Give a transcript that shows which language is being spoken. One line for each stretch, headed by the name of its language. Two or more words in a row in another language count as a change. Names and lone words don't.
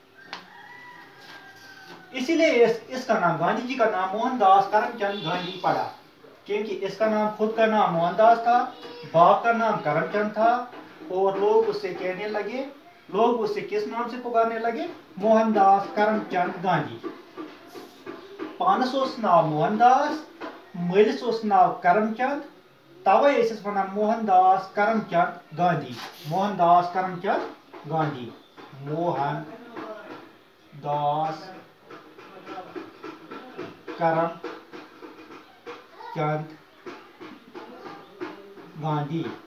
Urdu: اسی لیے اس کا نام، گاندھی جی کا نام موہن داس کرم چند گاندھی پڑا، کیونکہ اس کا نام، خود کا نام موہن داس تھا، باپ کا نام کرم چند تھا، اور لوگ اس سے کہنے لگے، لوگ اس سے کس نام سے پکارنے لگے?
Kashmiri: मोहनदास करमचंद गांधी। पानस ओस नाव मोहनदास, मलिस ओस नाव करमचंद, तवे इस वनान मोहनदास करमचंद गांधी। मोहनदास करमचंद गांधी, मोहनदास करमचंद गांधी।